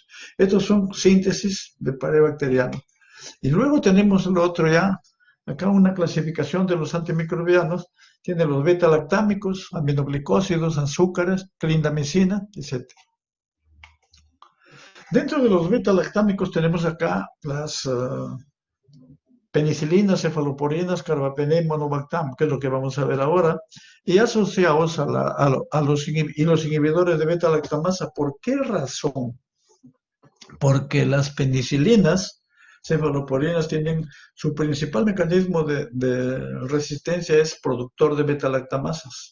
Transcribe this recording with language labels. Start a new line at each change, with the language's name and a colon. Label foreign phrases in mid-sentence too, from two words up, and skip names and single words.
Spanish: Estos son síntesis de pared bacteriana. Y luego tenemos lo otro ya, acá una clasificación de los antimicrobianos. Tiene los beta-lactámicos, aminoglicósidos, azúcares, clindamicina, etc. Dentro de los beta-lactámicos tenemos acá las penicilinas, cefaloporinas, carbapenem, monobactam, que es lo que vamos a ver ahora, y asociados a los inhibidores de beta-lactamasa. ¿Por qué razón? Porque las penicilinas, cefaloporinas, tienen su principal mecanismo de resistencia es productor de beta-lactamasas.